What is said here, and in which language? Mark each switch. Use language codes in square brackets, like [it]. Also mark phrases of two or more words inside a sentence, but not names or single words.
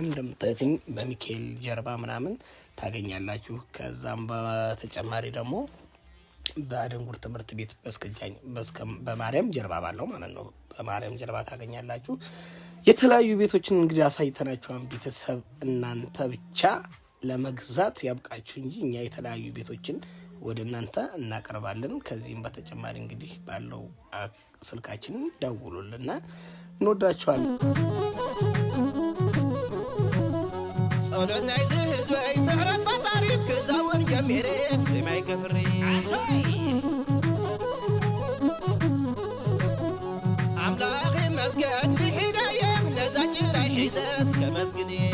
[am] እንደምታዩትኝ በሚካኤል ጀርባ ምናምን ታገኛላችሁ። ከዛም በተጨማሪ ደግሞ በአደንጉር ትምህርት ቤት በስከጃኝ በማርያም ጀርባ ባለው ማለት ነው በማርያም ጀርባ ታገኛላችሁ። የተለያዩ ቤቶችን እንግዲህ አሳይተናችኋን ቤተሰብ እናንተ ብቻ ለመግዛት ያብቃችሁ እንጂ እኛ የተለያዩ ቤቶችን ወደ እናንተ እናቀርባለን። ከዚህም በተጨማሪ እንግዲህ ባለው ስልካችን ደውሉልና እንወዳችኋለን። [ti] ጸሎናይ ዝህዝወይ ምሕረት ፈጣሪ ክዛውን ጀሚሬ ዝማይ ከፍሪ አምላኽ መስገን ቢሂዳየም ነዛ ጭራይ ሒዘስ ከመስግኔ